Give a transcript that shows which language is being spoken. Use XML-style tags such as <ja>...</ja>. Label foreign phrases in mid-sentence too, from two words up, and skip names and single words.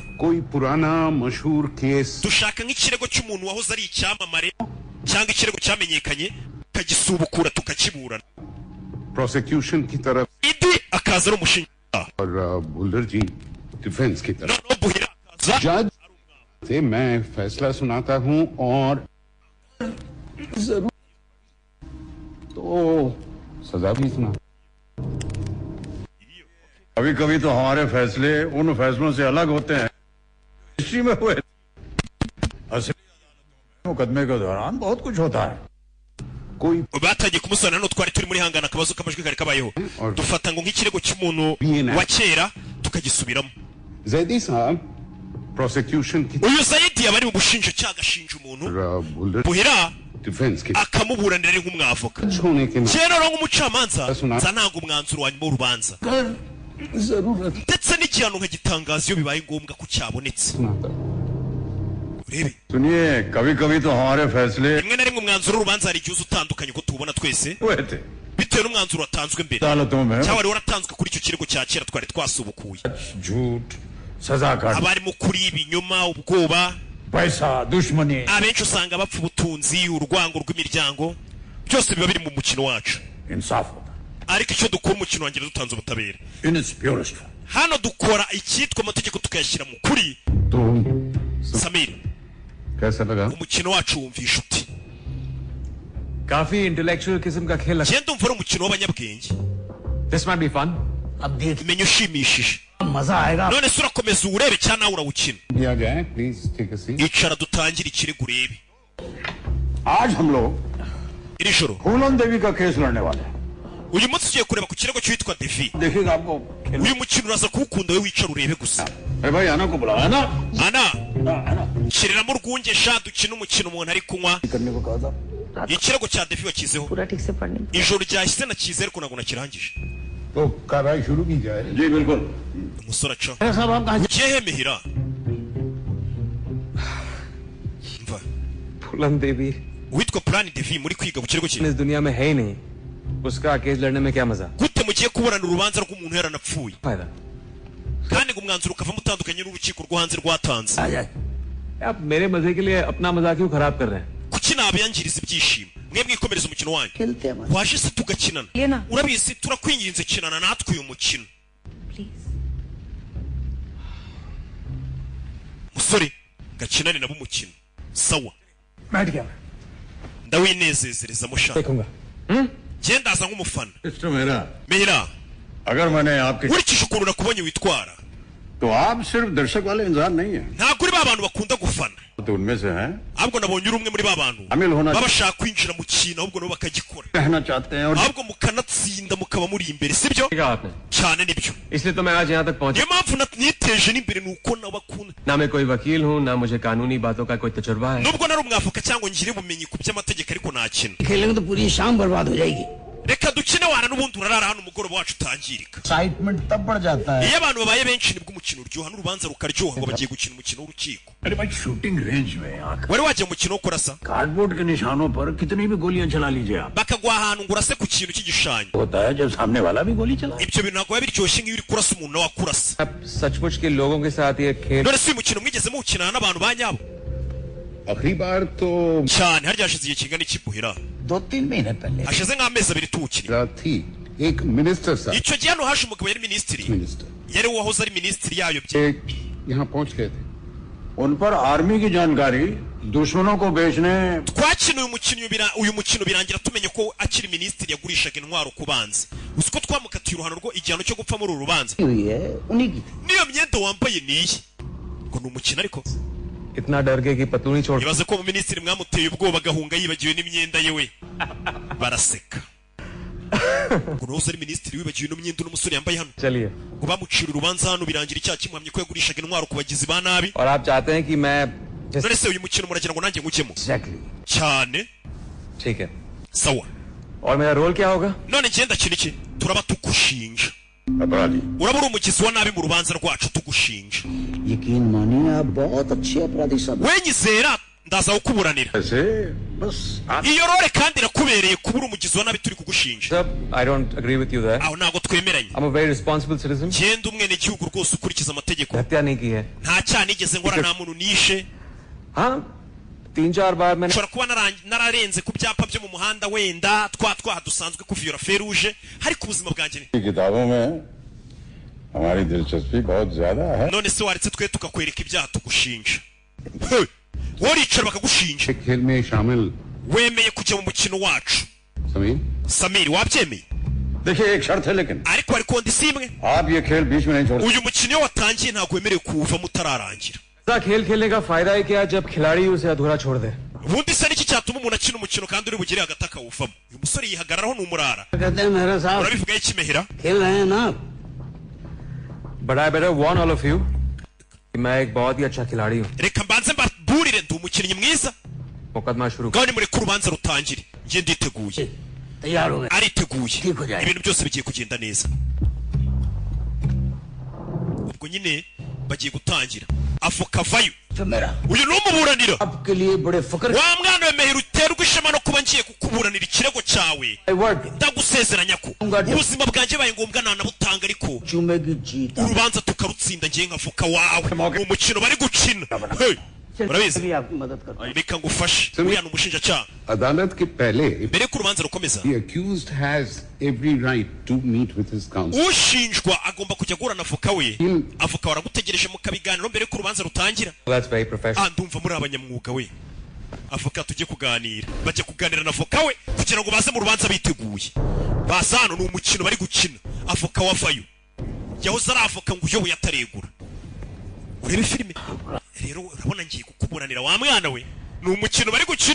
<hi>कोई पुराना मशहूर केस</hi> <rw>dushaka nk'ikirego cy'umuntu wahoze ari icyamamare cyangwa ikirego cyamenyekanye tukagisubukura tukakiburana.</rw> <hi>प्रोसिक्यूशन की तरफ</hi> <rw>idi akaza ari umushinjacyaha</rw> <hi>और बुल्डर जी डिफेंस की तरफ.</hi> <rw>noneho buhira akaza</rw> <hi>जज से मैं फैसला सुनाता हूं और जरूर तो सजा भी सुना. कभी कभी तो हमारे फैसले उन फैसलों से अलग होते हैं हिस्ट्री में हुए. असली मुकदमे के दौरान बहुत कुछ होता है. कोई</hi> <rw>batangiye kumusobanurira no twari turi muri hangana akabazo kamajwi kari kabayeho dufata ngo nk'ikirego cy'umuntu wa kera tukagisubiramo</rw> <hi>जैदी साहब prosecution की</hi> <rw>uyu Zaidi yabari mu bushinja cyagashinja umuntu buhira</rw> <hi>डिफेंस की</hi> <rw>akamuburanira ari nk'umwavoka</rw> <hi>होने के</hi> <rw>cyera no nk'umucamanza zananga umwanzuro wa nyuma w'urubanza ndetse n'igihano nkagitangaza iyo bibaye ngombwa ko cyabonetse urebe</rw> <hi>सुनिए कभी कभी तो हमारे फैसले</hi> <rw>rimwe na rimwe umwanzuro w'urubanza hari igihe utandukanye ko tubona twese</rw> <hi>हुए थे</hi> <rw>bitewe n'umwanzuro watanzwe mbere</rw> <hi>अदालतों में</hi> <rw>cyangwa wari waratanzwe kuri icyo kirego cya kera twari twasubukuye</rw> <hi>झूठ सजा का</hi> <rw>abarimo kuri ibinyoma ubwoba</rw> <hi>पैसा दुश्मनी</hi> <rw>abenshi usanga bapfa ubutunzi urwango rw'imiryango byose biba biri mu mukino wacu</rw> <hi>इंसाफ होता</hi> <rw>ariko icyo dukora umukino wanjye dutanze ubutabera</rw> <en>in its purest</en> <rw>hano dukora icyitwa amategeko tukayashyira mu kuri</rw> <hi>तो Samir कैसा लगा</hi> <rw>umukino wacu wumvisha uti</rw> <hi>काफी इंटेलेक्चुअल किस्म का खेल</hi> <rw>genda umva ari umukino w'abanyabwenge</rw> <en>this might be fun</en> <hi>अब देख</hi> <rw>menya ushimishije</rw> <hi>मजा आएगा</hi> <rw>none se urakomeza uwurebe cyangwa nawe urawukina</rw> <hi>दिया जाए</hi> <en>please take a seat</en> <rw>icara dutangire ikirego urebe</rw> <hi>आज हम लोग</hi> <rw>iri joro</rw> <hi>फूलन देवी का केस लड़ने वाले हैं</hi> <rw>uyu munsi tugiye kureba ku kirego cyitwa Devi</rw> <hi>देखिएगा आपको</hi> <rw>uyu mukino uraza kuwukunda we wicara urebe gusa</rw> <hi>अरे भाई आना को बुलाया ना</hi> <rw>ana shyiriramo urwunge sha dukina umukino umuntu ari kunywa</rw> <hi>करने को कहा था</hi> <rw>ikirego cya Devi wakizeho</rw> <hi>पूरा ठीक से पढ़ने</hi> <rw>ijoro ryahise nakize ariko ntabwo nakirangije</rw> <hi>तो कार्रवाई शुरू की जाए जी बिल्कुल</hi> <rw>umusore aca</rw> <hi>साहब आप कहाँ</hi> <rw>ugiye hemehira mva</rw> <hi>फूलन देवी</hi> <rw>uwitwa Plan Devi muri kwiga ku kirego cye</rw> <hi>इस दुनिया में है ही नहीं उसका केस लड़ने में क्या मजा</hi> <rw>gute mugiye kuburana urubanza rw'umuntu yaranapfuye</rw> <hi>फायदा</hi> <rw>kandi ngo umwanzuro ukavamo utandukanye n'urukiko rwo hanze rwatanze</rw> <hi>आ जाए आप मेरे मजे के लिए अपना मजा क्यों खराब कर रहे हैं</hi> <rw>kuki nabiyangiriza ibyishimo mwe mwikomereza umukino wanyu</rw> <hi>खेलते हैं हमारे</hi> <rw>waje se tugakinana</rw> <hi>ये ना</hi> <rw>urabizi turakwinginze kinana natwe uyu mukino</rw> <hi>प्लीज</hi> <rw>musore gakinane nabo umukino sawa</rw> <hi>बैठ गया</hi> <rw>ndawinezezerezamo shaka</rw> <hi>देखूंगा</hi> <rw>genda aza nk'umufana</rw> <hi>सिस्टर मेरा</hi> <rw>mehira</rw> <hi>अगर मैंने आपके</hi> <rw>nkurikije ukuntu nakubonye witwara</rw> <hi>तो आप सिर्फ दर्शक वाले इंसान नहीं है</hi> <rw>ntabwo uri ba bantu bakunda gufana</rw> <hi>तो उनमें से हैं</hi> <rw>ahubwo nabonye uri umwe muri ba bantu</rw> <hi>शामिल होना</hi> <rw>baba bashaka kwinjira mu kintu ahubwo nabo bakagikora</rw> <hi>कहना चाहते हैं और</hi> <rw>ahubwo mukanatsinda mukaba muri imbere sibyo</rw> <hi>ठीक है आपने</hi> <rw>cyane nibyo</rw> <hi>इसलिए तो मैं आज यहाँ तक पहुँचा</hi> <rw>niyo mpamvu niteje n'imbere ni uko nabakunda</rw> <hi>ना मैं कोई वकील हूँ ना मुझे कानूनी बातों का कोई तजुर्बा है</hi> <rw>nubwo nari umwavoka cyangwa ngire ubumenyi ku by'amategeko ariko nakina</rw> <hi>खेलेंगे तो पूरी शाम बर्बाद हो जाएगी</hi> <rw>reka dukine wana n'ubundi urarara hano umugoroba wacu utangirika</rw> <hi>एक्साइटमेंट तब बढ़ जाता है</hi> <rw>iyo abantu babaye benshi nibwo umukino uryoha n'urubanza rukaryoha ngo bagiye gukina umukino w'urukiko</rw> <hi>अरे भाई</hi> <en>shooting range</en> <hi>में आंख</hi> <rw>wari wajya mu mukino wo kurasa</rw> <hi>कार्डबोर्ड के निशानों पर कितनी भी गोलियां चला लीजिए आप</hi> <rw>bakagwa ahantu ngo urase ku kintu cy'igishushanyo</rw> <hi>होता है जब सामने वाला भी गोली चला</hi> <rw>ibyo bintu ntabwo biba biryoshye nk'iyo uri kurasa umuntu nawe akurasa</rw> <hi>आप सचमुच के लोगों के साथ ये खेल</hi> <rw>none se uyu mukino mwigeze muwukinana n'abantu ba nyabo</rw> <hi>आखिरी बार तो</hi> <rw>cyane harya hashize igihe kingana iki buhira</rw> <hi>2-3 महीने पहले</hi> <rw>hashize nk'amezi abiri tuwukinnye</rw> <hi>रात थी एक मिनिस्टर साहब</hi> <rw>icyo gihe hano haje umugabo yari minisitiri</rw> <hi>मिनिस्टर</hi> <rw>yari uwahoze ari minisitiri yayobye</rw> <hi>एक यहाँ पहुंच गए थे उन पर आर्मी की जानकारी दुश्मनों को बेचने</hi> <rw>twakina uyu mukino birangira tumenye ko akiri minisitiri yagurishaga intwaro ku banzi uzi ko twamukatiye uruhano rwo igihano cyo gupfa muri uru rubanza</rw> <hi>हुई है उन्हीं की थी</hi> <rw>niyo myenda wambaye niyi ngo ni umukino ariko</rw> <hi>इतना डर गए कि पतलू नहीं छोड़</hi> <rw>ibaze ko umuminisitiri mwamuteye ubwoba agahunga yibagiwe n'imyenda ye we baraseka ngo nawe ari minisitiri wibagiwe ino myenda uno musore yambaye hano</rw> <hi>चलिए</hi> <rw>ngo bamucira urubanza hano birangira icyaha kimuhamye ko yagurishaga intwaro ku bagizi ba nabi</rw> <hi>और आप चाहते हैं कि मैं</hi> <rw>none se uyu mukino muragira ngo nanjye ngujyemo</rw> <hi>एग्जैक्टली</hi> <rw>cyane</rw> <hi>ठीक है</hi> <rw>sawa</rw> <hi>और मेरा रोल क्या होगा</hi> <rw>none ngenda kintu iki turaba tugushinja</rw> <hi>अपराधी</hi> <rw>uraba uri umugizi wa nabi mu rubanza rwacu tugushinja</rw> <hi>यकीन मानिए आप बहुत अच्छे अपराधी साहब</hi> <rw>we nyizera ndaza kukuburanira</rw> <hi>ऐसे बस आप</hi> <rw>iyo role kandi irakubereye kuba uri umugizi wa nabi turi kugushinja</rw> <en>Sir, I don't agree with you there.</en> <rw>aho ntabwo twemeranye</rw> <en>I'm a very responsible citizen.</en> <rw>genda umwene gihugu rwose ukurikiza amategeko</rw> <hi>हत्या नहीं की है</hi> <rw>nta cyaha nigeze nkora nta muntu nishe</rw> <hi>हाँ 3-4 बार मैंने</hi> <rw>nshobora kuba nararenze ku byapa byo mu muhanda wenda twaha dusanzwe kuviyora feruje ariko ubuzima bwanjye ni</rw> <hi>किताबों में हमारी दिलचस्पी बहुत ज्यादा है</hi> <rw>none se waretse twe tukakwereka ibyaha tugushinja Hey, wowe uricara bakagushinja</rw> <hi>एक खेल में शामिल</hi> <rw>wemeye kujya mu mukino wacu</rw> <hi>समीर</hi> <rw>samiri wabyemeye</rw> <hi>देखिए एक शर्त है लेकिन</hi> <rw>ariko hari kondisiyo imwe</rw> <hi>आप ये खेल बीच में नहीं छोड़</hi> <rw>uyu mukino iyo watangiye ntabwo wemerewe kuwuvamo utararangira</rw> <hi>ऐसा खेल खेलने का फायदा है क्या जब खिलाड़ी उसे अधूरा छोड़ दे</hi> <rw>ubundi se n'iki cyatuma umuntu akina umukino kandi uri bugire hagati akawuvamo uyu musore yihagararaho n'umurara</rw> <hi>कहते हैं मेहरा साहब</hi> <rw>urabivuga iki Mehera</rw> <hi>खेल रहे हैं ना आप</hi> <en>But I better warn all of you</en> <hi>कि मैं एक बहुत ही अच्छा खिलाड़ी हूँ</hi> <rw>reka mbanze mbaburire ndi umukinnyi mwiza</rw> <hi>मुकदमा शुरू</hi> <rw>ngaho nimureke urubanza rutangire njye nditeguye</rw> <hi>तैयार हो गए</hi> <rw>ariteguye</rw> <hi>ठीक हो जाएगा</hi> <rw>ibintu byose bigiye kugenda neza ubwo nyine bagiye gutangira avoka vayo</rw> <hi>तो मेरा</hi> <rw>uyu ni umuburanira</rw> <hi>आपके लिए बड़े फकर</hi> <rw>wa mwana we Mehera uterwa ishema no kuba ngiye kukuburanira ikirego cyawe</rw> <hi>वर्ड</hi> <rw>ndagusezeranya ko ubuzima bwanjye baye ngombwa nanabutanga ariko</rw> <hi>चूमेगी जीत</hi> <rw>urubanza tukarutsinda ngiye nk'avoka wawe mu mukino bari gukina Hey, murabizi</rw> <hi>भी आपकी मदद करता</hi> <rw>reka ngufashe uriya ni umushinjacyaha</rw> <hi>अदालत के पहले</hi> <rw>mbere y'uko urubanza rukomeza</rw> <en>the accused has every right to meet with his counsel.</en> <rw>ushinjwa agomba kujya guhura na avoka we avoka waragutegereje mu kabiganiro mbere y'uko urubanza rutangira</rw> <en>That's very professional.</en> <rw>ndumva muri abanyamwuga we avoka tujye kuganira bajya kuganira na avoka we kugira ngo baze mu rubanza biteguye baza hano ni umukino bari gukina avoka wavayo yahoze ari avoka ngo uyoboye ataregura urebe filime rero urabona ngiye kukuburanira wa mwana we ni umukino bari gukina</rw>